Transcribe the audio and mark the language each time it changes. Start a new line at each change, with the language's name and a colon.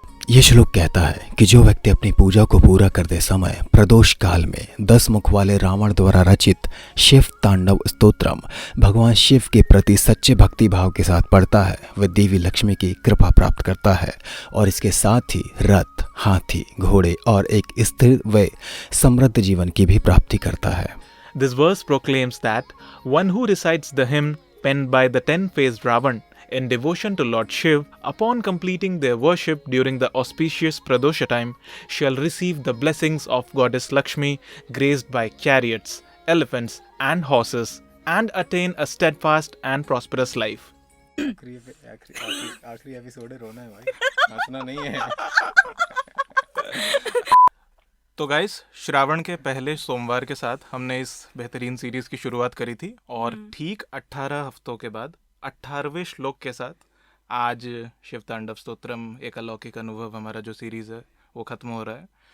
Hindi: ये श्लोक कहता है कि जो व्यक्ति अपनी पूजा को पूरा करते समय प्रदोष काल में 10 मुख वाले रावण द्वारा रचित शिव तांडव स्तोत्रम भगवान शिव के प्रति सच्चे भक्ति भाव के साथ पढ़ता है, वह देवी लक्ष्मी की कृपा प्राप्त करता है और इसके साथ ही रथ, हाथी, घोड़े और एक स्थिर व समृद्ध जीवन की भी प्राप्ति करता है।
English: This verse proclaims that one who recites the hymn penned by the 10-faced Ravan in devotion to Lord Shiv upon completing their worship during the auspicious Pradosha time shall receive the blessings of Goddess Lakshmi graced by chariots, elephants and horses and attain a steadfast and prosperous life.
Hindi: आखिरी episode है, रोना है भाई, हंसना नहीं है। तो guys, Shravan के पहले सोमवार के साथ हमने इस बेहतरीन सीरीज की शुरुआत करी थी और ठीक 18 हफ्तों के बाद 18वें श्लोक के साथ आज शिव तांडव स्तोत्रम एक अलौकिक अनुभव हमारा जो सीरीज़ है वो ख़त्म हो रहा है।